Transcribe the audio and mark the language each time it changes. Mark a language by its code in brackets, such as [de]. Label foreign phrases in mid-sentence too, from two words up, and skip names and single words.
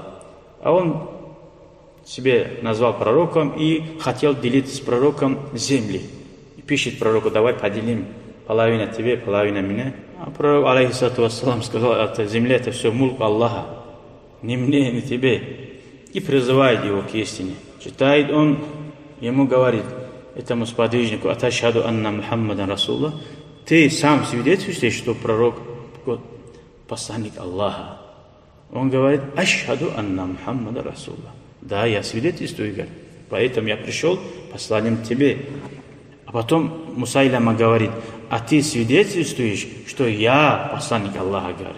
[ru] А он себе назвал пророком и хотел делить с пророком земли. И пишет пророку: давай поделим, половина тебе, половина мне. А пророк, алейхиссалам, сказал: это земля, это все мулк Аллаха, не мне, не тебе. И призывает его к истине. Читает он, ему говорит, этому сподвижнику: [ar] أتشهد أن محمدا رسول الله, [ru] ты сам свидетельствуешь, что пророк посланник Аллаха. Он говорит: [ar] أشهد أن محمدا رسول الله. [ru] Да, я свидетельствую, говорит, поэтому я пришел посланием тебе. А потом Мусайляма говорит: а ты свидетельствуешь, что я посланник Аллаха, говорит.